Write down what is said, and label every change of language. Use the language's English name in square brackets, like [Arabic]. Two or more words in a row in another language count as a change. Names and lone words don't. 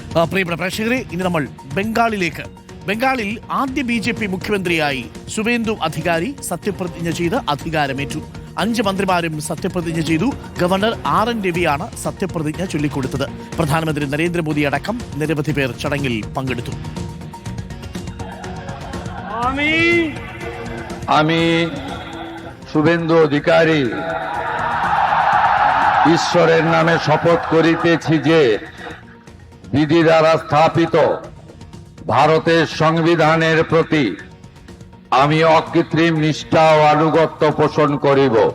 [Malayalam] പ്രിയപ്പെട്ട പ്രേക്ഷകരെ, ഇനി നമ്മൾ ബംഗാളിലേക്ക്. ബംഗാളിൽ ആദ്യ BJP മുഖ്യമന്ത്രിയായി സുവേന്ദു അധികാരി സത്യപ്രതിജ്ഞ ചെയ്ത് അധികാരമേറ്റു. 5 മന്ത്രിമാരും സത്യപ്രതിജ്ഞ ചെയ്തു. ഗവർണർ RN രവിയാണ് സത്യപ്രതിജ്ഞ ചൊല്ലിക്കൊടുത്തത്. പ്രധാനമന്ത്രി നരേന്ദ്രമോദി അടക്കം നിരവധി പേർ ചടങ്ങിൽ പങ്കെടുത്തു. [Bangla] আমি শুভেন্দু অধিকারী ঈশ্বরের নামে শপথ করিতেছি যে বিধি দ্বারা স্থাপিত ভারতের সংবিধানের প্রতি আমি অকৃত্রিম নিষ্ঠা ও আনুগত্য পোষণ করিব।